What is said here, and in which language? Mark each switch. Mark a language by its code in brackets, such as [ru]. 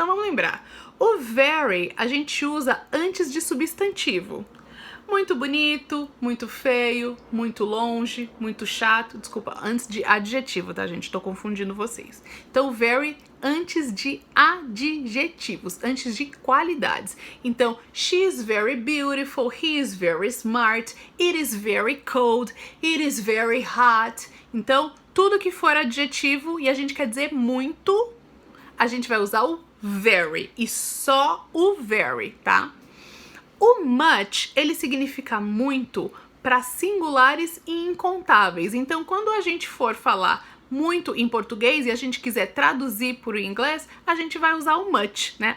[pt] Então vamos lembrar, o very a gente usa antes de substantivo. Muito bonito, muito feio, muito longe, muito chato. Desculpa, antes de adjetivo, tá, gente? Tô confundindo vocês. Então, very antes de adjetivos, antes de qualidades. [en] Então, she is very beautiful, he is very smart, it is very cold, it is very hot. [pt] Então, tudo que for adjetivo e a gente quer dizer muito, a gente vai usar o very e só o very, tá? O much, ele significa muito para singulares e incontáveis. Então, quando a gente for falar muito em português e a gente quiser traduzir para o inglês, a gente vai usar o much, né?